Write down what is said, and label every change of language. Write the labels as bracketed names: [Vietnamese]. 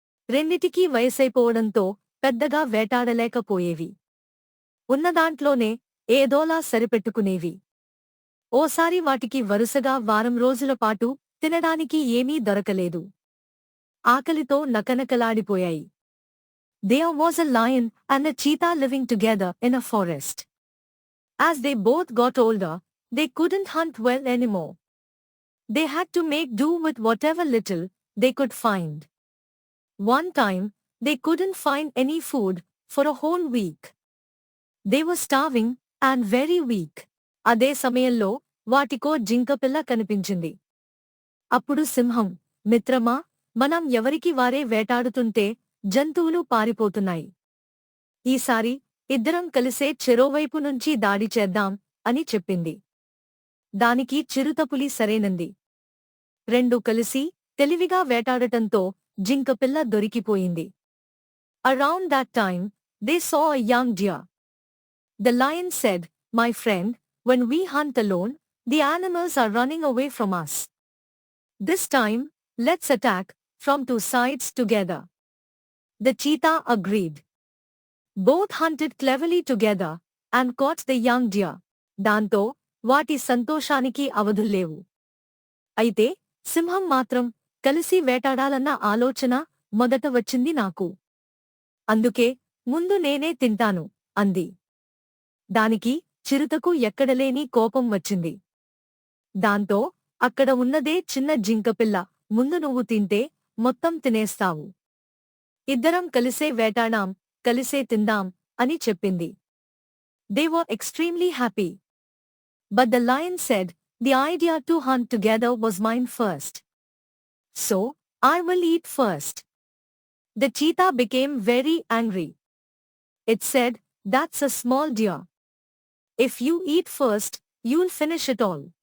[Telugu] రెండిటికీ వయసైపోవడంతో పెద్దగా వేటాడలేకపోయేవి. ఉన్నదాంట్లోనే ఏదోలా సరిపెట్టుకునేవి. ఓసారి వాటికి వరుసగా వారం రోజులపాటు తినడానికి ఏమీ దొరకలేదు. ఆకలితో నకనకలాడిపోయాయి. [English] There was a lion and a cheetah living together in a forest. As they both got older, they couldn't hunt well anymore. They had to make do with whatever little they could find. One time, they couldn't find any food for a whole week. They were starving and very weak. [Telugu] అదే సమయంలో వాటికో జింకపిల్ల కనిపించింది. అప్పుడు సింహం, మిత్రమా, మనం ఎవరికి వారే వేటాడుతుంటే జంతువులు పారిపోతున్నాయి. ఈసారి ఇద్దరం కలిసే చెరోవైపు నుంచి దాడి చేద్దాం అని చెప్పింది. దానికి చిరుతపులి సరేనంది. రెండు కలిసి తెలివిగా వేటాడటంతో జింకపిల్ల దొరికిపోయింది. [English] Around that time, they saw a young deer. The lion said, "My friend, when we hunt alone, the animals are running away from us. This time, let's attack from two sides together." The cheetah agreed. Both hunted cleverly together and caught the young deer. [Telugu] దాంతో వాటి సంతోషానికి అవధుల్లేవు. అయితే సింహం మాత్రం కలిసి వేటాడాలన్న ఆలోచన మొదట వచ్చింది నాకు. అందుకే ముందు నేనే తింటాను అంది. దానికి చిరుతకు ఎక్కడలేని కోపం వచ్చింది. దాంతో అక్కడ ఉన్నదే చిన్న జింకపిల్ల, ముందు నువ్వు తింటే మొత్తం తినేస్తావు. ఇద్దరం కలిసే వేటాడాం, కలిసే తిందాం అని చెప్పింది. [English] They were extremely happy. But the lion said, "The idea to hunt together was mine first. So, I will eat first." The cheetah became very angry. It said, "That's a small deer. If you eat first, you'll finish it all.